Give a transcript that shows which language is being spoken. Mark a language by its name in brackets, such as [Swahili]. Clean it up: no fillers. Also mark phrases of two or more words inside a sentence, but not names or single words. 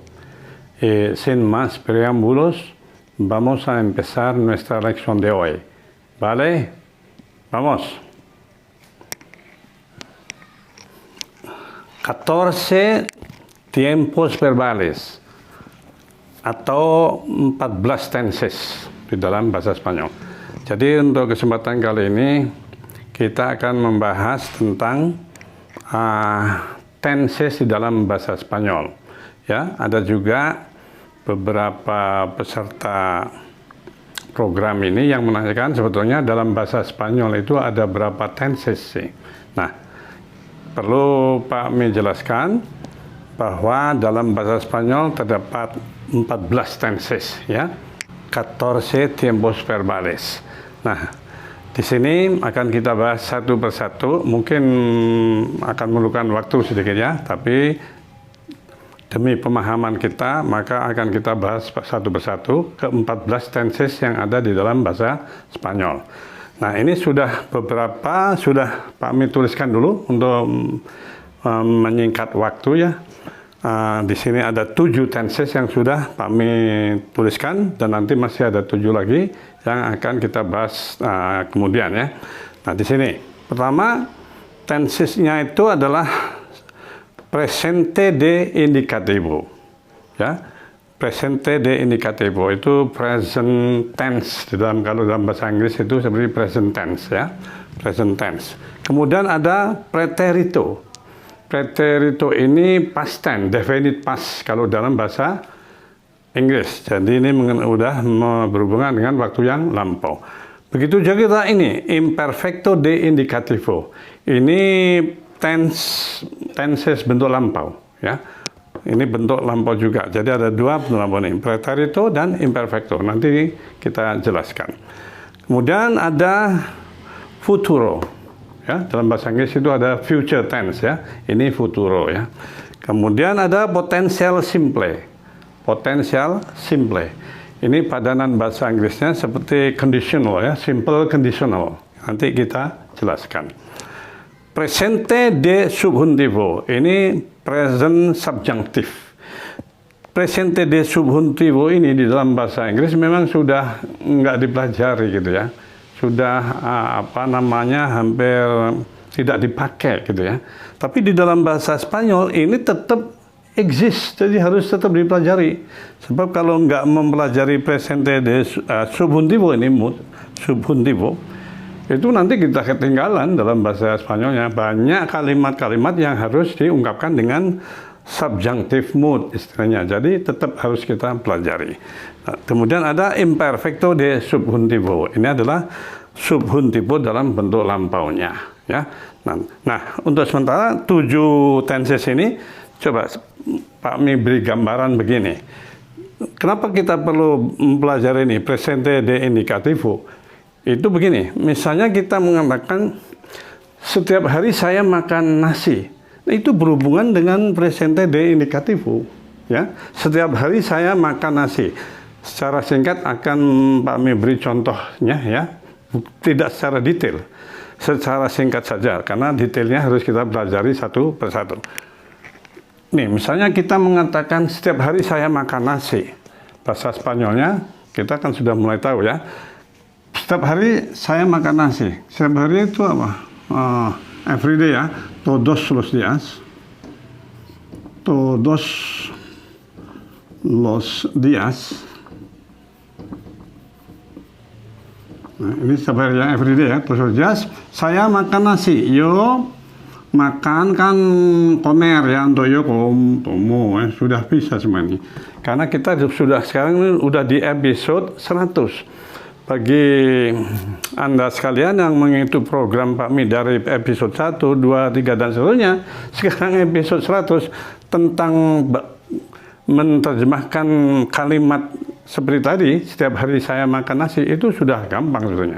[Spanish] Sin más preámbulos, vamos a empezar nuestra lección de hoy. ¿Vale? Vamos. 14 tiempos verbales [Indonesian] atau 14 tenses di dalam bahasa Spanyol. Jadi untuk kesempatan kali ini kita akan membahas tentang tenses di dalam bahasa Spanyol. Ya, ada juga beberapa peserta program ini yang menanyakan sebetulnya dalam bahasa Spanyol itu ada berapa tenses sih. Nah, perlu Pak Mi jelaskan bahwa dalam bahasa Spanyol terdapat 14 tenses, ya, [Spanish] 14 tiempos verbales. [Indonesian] Nah, di sini akan kita bahas satu persatu, mungkin akan memerlukan waktu sedikit ya, tapi demi pemahaman kita, maka akan kita bahas satu persatu ke-14 tenses yang ada di dalam bahasa Spanyol. Nah, ini sudah Pak Mi tuliskan dulu untuk menyingkat waktu ya. Di sini ada 7 tenses yang sudah Pak Mi tuliskan dan nanti masih ada 7 lagi yang akan kita bahas kemudian ya. Nah, di sini pertama tensesnya itu adalah [Spanish] presente de indicativo [Indonesian] ya. [Spanish] Presente de indicativo [Indonesian] itu [English] present tense [Indonesian] kalau dalam bahasa Inggris itu seperti [English] present tense [Indonesian] ya. [English] Present tense. [Indonesian] Kemudian ada preterito. Preterito ini [English] past tense, definite past [Indonesian] kalau dalam bahasa Inggris. Jadi ini sudah berhubungan dengan waktu yang lampau. Begitu juga kita ini [Spanish] imperfecto de indicativo. [Indonesian] Ini tenses bentuk lampau ya. Ini bentuk lampau juga. Jadi ada 2 bentuk lampau ini, preterito dan imperfecto. Nanti kita jelaskan. Kemudian ada futuro. Ya, dalam bahasa Inggris itu ada future tense ya. Ini futuro ya. Kemudian ada [English] potential simple. Potential simple. [Indonesian] Ini padanan bahasa Inggrisnya seperti conditional ya, [English] simple conditional. [Indonesian] Nanti kita jelaskan. [Spanish] Presente de subjuntivo. [Indonesian] Ini [English] present subjunctive. [Spanish] Presente de subjuntivo [Indonesian] ini di dalam bahasa Inggris memang sudah nggak dipelajari gitu ya. Sudah hampir tidak dipakai gitu ya. Tapi di dalam bahasa Spanyol ini tetap exist, jadi harus tetap dipelajari. Sebab kalau nggak mempelajari [Spanish] presente de subjuntivo [Indonesian] ini, subjuntivo, itu nanti kita ketinggalan dalam bahasa Spanyolnya. Banyak kalimat-kalimat yang harus diungkapkan dengan [English] subjunctive mood [Indonesian] istilahnya. Jadi tetap harus kita pelajari. Nah, kemudian ada [Spanish] imperfecto de subjuntivo. [Indonesian] Ini adalah subjuntivo dalam bentuk lampaunya ya. Nah, untuk sementara 7 tenses ini coba Pak Mi beri gambaran begini. Kenapa kita perlu mempelajari ini [Spanish] presente de indicativo? [Indonesian] Itu begini, misalnya kita mengatakan setiap hari saya makan nasi. Nah, itu berhubungan dengan [Spanish] presente de indicativo [Indonesian] ya. Setiap hari saya makan nasi. Secara singkat akan Pak Mi beri contohnya ya. Tidak secara detail. Secara singkat saja karena detailnya harus kita pelajari satu persatu. Nih, misalnya kita mengatakan setiap hari saya makan nasi. Bahasa Spanyolnya kita kan sudah mulai tahu ya. Setiap hari saya makan nasi. Setiap hari itu apa? Everyday ya. [Spanish] Todos los días. Todos los días. [Indonesian] Nah, ini setiap hari ya, everyday ya. [Spanish] Todos los días [Indonesian] saya makan nasi. Yo makan kan comer ya, untuk [Spanish] yo tomo [Indonesian] ya. Sudah bisa semua ini. Karena kita sudah sekarang ini udah di episode 100. Bagi Anda sekalian yang mengikuti program Pak Mi dari episode 1, 2, 3, dan seterusnya, sekarang episode 100 tentang menerjemahkan kalimat seperti tadi, setiap hari saya makan nasi, itu sudah gampang sebetulnya.